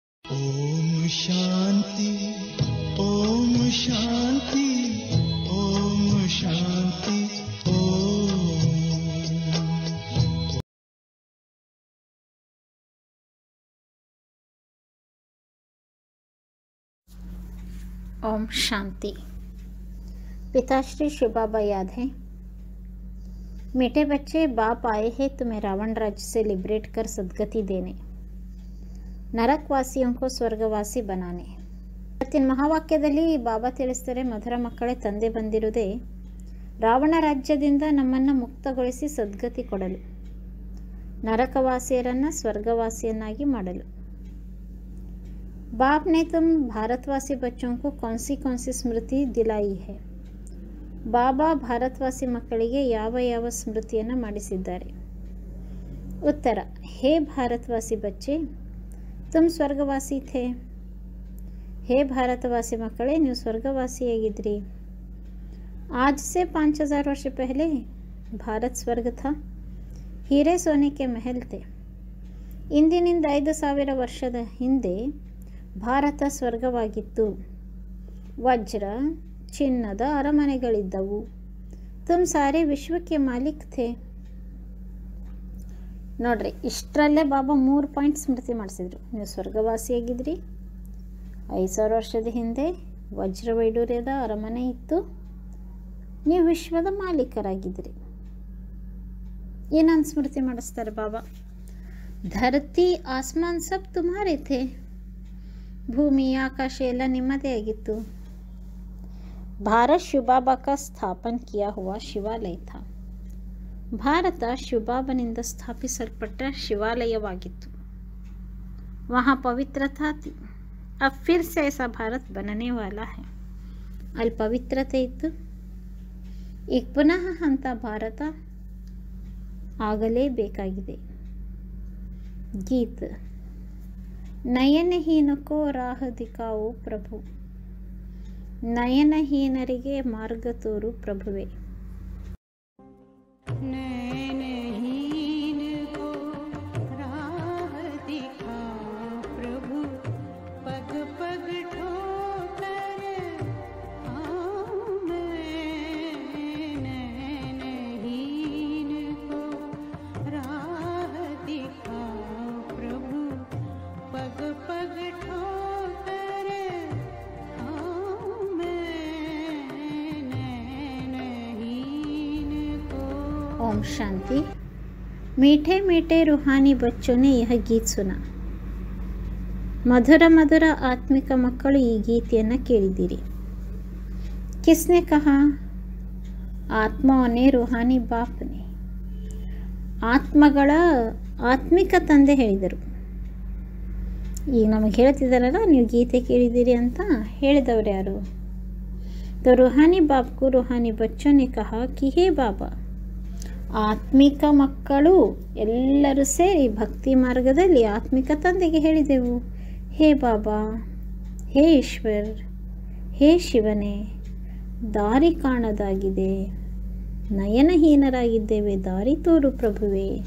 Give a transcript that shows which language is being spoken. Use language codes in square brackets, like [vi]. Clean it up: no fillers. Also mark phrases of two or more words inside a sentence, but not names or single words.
[hi] ओम शांति ओम शांति ओम शांति ओम। ओम शांति। पिताश्री शिव बाबा याद है। मीठे बच्चे, बाप आए हैं तुम्हें रावण राज्य से लिबरेट कर सद्गति देने, ನರಕವಾಸಿयों को ಸ್ವರ್ಗವಾಸಿ बनाने। [kn] ಇವತ್ತಿನ ಮಹಾವಾಕ್ಯದಲ್ಲಿ ಬಾಬಾ ತಿಳಿಸ್ತಾರೆ, ಮಧುರ ಮಕ್ಕಳೇ, ತಂದೆ ಬಂದಿರುವುದೇ ರಾವಣ ರಾಜ್ಯದಿಂದ ನಮ್ಮನ್ನು ಮುಕ್ತಗೊಳಿಸಿ ಸದ್ಗತಿ ಕೊಡಲು, ನರಕವಾಸಿಯರನ್ನು ಸ್ವರ್ಗವಾಸಿಯನ್ನಾಗಿ ಮಾಡಲು। [hi] बाप ने तुम भारतवासी बच्चों को कौन सी स्मृति दिलाई है? [kn] ಬಾಬಾ ಭಾರತವಾಸಿ ಮಕ್ಕಳಿಗೆ ಯಾವ ಯಾವ ಸ್ಮೃತಿಯನ್ನು ಮಾಡಿಸಿದ್ದಾರೆ? [hi] उत्तर, हे भारतवासी बच्चे, तुम ಸ್ವರ್ಗವಾಸಿ थे। [kn] ಹೇ ಭಾರತವಾಸಿ ಮಕ್ಕಳೇ, ನೀವು ಸ್ವರ್ಗವಾಸಿಯಾಗಿದ್ರಿ। [hi] आज से 5000 वर्ष पहले भारत स्वर्ग था, हीरे सोने के महल थे। [kn] ಇಂದಿನಿಂದ 5000 ವರ್ಷದ ಹಿಂದೆ ಭಾರತ ಸ್ವರ್ಗವಾಗಿತ್ತು, ವಜ್ರ ಚಿನ್ನದ ಅರಮನೆಗಳಿದ್ದವು। [hi] तुम सारे विश्वक्के मालीक थे। [kn] ನೋಡ್ರಿ, ಇಷ್ಟರಲ್ಲೇ ಬಾಬಾ 3 ಪಾಯಿಂಟ್ ಸ್ಮೃತಿ ಮಾಡಿಸಿದ್ರು। ನೀವು ಸ್ವರ್ಗವಾಸಿಯಾಗಿದ್ರಿ, 5000 ವರ್ಷದ ಹಿಂದೆ ವಜ್ರ ವೈಡೂರ್ಯದ ಅರಮನೆ ಇತ್ತು, ನೀವು ವಿಶ್ವದ ಮಾಲೀಕರಾಗಿದ್ರಿ। ಏನಂತ ಸ್ಮೃತಿ ಮಾಡಿಸ್ತಾರೆ ಬಾಬಾ? [hi] धरती आसमान सब तुम्हारे थे, [kn] ಭೂಮಿ ಆಕಾಶ ಎಲ್ಲ ನಿಮ್ಮದೇ ಆಗಿತ್ತು। [hi] भारत शिवबाबा का स्थापन किया हुआ शिवालय था। [kn] ಭಾರತ ಶಿವಬಾಬನಿಂದ ಸ್ಥಾಪಿಸಲ್ಪಟ್ಟ ಶಿವಾಲಯವಾಗಿತ್ತು। [hi] वहाँ पवित्रता थी, अब फिर से ऐसा भारत बनने वाला है। [kn] ಅಲ್ಲಿ ಪವಿತ್ರತೆ ಇತ್ತು, ಈಗ ಪುನಃ ಅಂತ ಭಾರತ ಆಗಲೇಬೇಕಾಗಿದೆ। [hi] गीत नयनहीन को राह दिखाओ प्रभु, [kn] ನಯನಹೀನರಿಗೆ ಮಾರ್ಗ ತೋರು ಪ್ರಭುವೇ। [hi] नयनहीन को राह दिखाओ प्रभु, पग पग ठोकर आऊं मैं। नयनहीन को राह दिखाओ प्रभु, पग पग ठोकर आऊं मैं। नयनहीन को। ओम शांति। मीठे मीठे रूहानी बच्चों ने यह गीत सुना। [kn] ಮಧುರ ಮಧುರ ಆತ್ಮಿಕ ಮಕ್ಕಳು ಈ ಗೀತೆಯನ್ನು ಕೇಳಿದ್ದೀರಿ। [hi] किसने कहा? [kn] ಆತ್ಮವನ್ನೇ [hi] रूहानी बापने, [kn] ಆತ್ಮಗಳ ಆತ್ಮಿಕ ತಂದೆ ಹೇಳಿದರು। ಈಗ ನಮಗೆ ಹೇಳ್ತಿದ್ದಾರಲ್ಲ, ನೀವು ಗೀತೆ ಕೇಳಿದ್ದೀರಿ ಅಂತ ಹೇಳಿದವರು ಯಾರು? [hi] तो रूहानी बाप को रूहानी बच्चों ने कहा कि हे बाबा, [kn] ಆತ್ಮಿಕ ಮಕ್ಕಳು ಎಲ್ಲರೂ ಸೇರಿ ಭಕ್ತಿ ಮಾರ್ಗದಲ್ಲಿ ಆತ್ಮಿಕ ತಂದೆಗೆ ಹೇಳಿದೆವು, ಹೇ ಬಾಬಾ, ಹೇ ಈಶ್ವರ್, ಹೇ ಶಿವನೇ, ದಾರಿ ಕಾಣದಾಗಿದೆ, ನಯನಹೀನರಾಗಿದ್ದೇವೆ, ದಾರಿ ತೋರು ಪ್ರಭುವೇ।